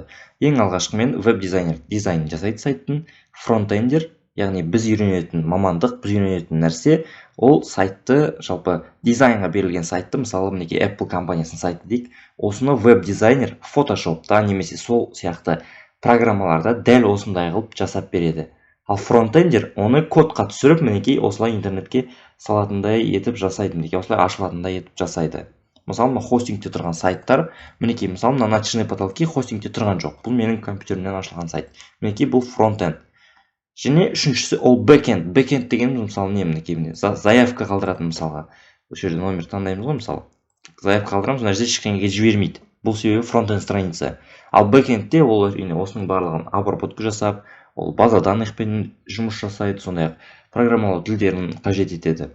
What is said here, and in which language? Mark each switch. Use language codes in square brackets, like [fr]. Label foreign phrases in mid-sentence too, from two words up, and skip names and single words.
[kk] Ең алғашқымен веб-дизайнер дизайн жасайды сайттың, фронтендер, яғни біз үйренетін мамандық, біз үйренетін нәрсе, ол сайтты, жалпы дизайнға берілген сайтты, мысалы, мінекей Apple компаниясының сайты дейік, осыны веб-дизайнер Photoshopта немесе сол сияқты программаларда дәл осындай қылып жасап береді. Ал фронтендер оны кодқа түсіріп, мінекей осылай интернетке салатындай етіп жасайды, мінекей осылай ашылатындай етіп жасайды. Мысалы, хостингте тұрған сайттар, мінекей, мысалы, [ru] на ночные потолки [kk] хостингте тұрған жоқ. Бұл менің компьютерімнен ашылған сайт. Мінекей, бұл фронтенд. Және үшіншісі ол бэкенд. Бэкенд деген, мысалы, не, мінекей, заявка қалдыратын, мысалға. Осы жерде номер таңдаймыз ғой, мысалы. Заявка қалдырамыз, мына жерде ешкімге жібермейді. Бұл себебі фронтенд страница. Ал бэкендте ол осының барлығын обработка жасап, ол [ru] база данныхпен [kk] жұмыс жасайды, сондай-ақ программалау тілдерін қажет етеді.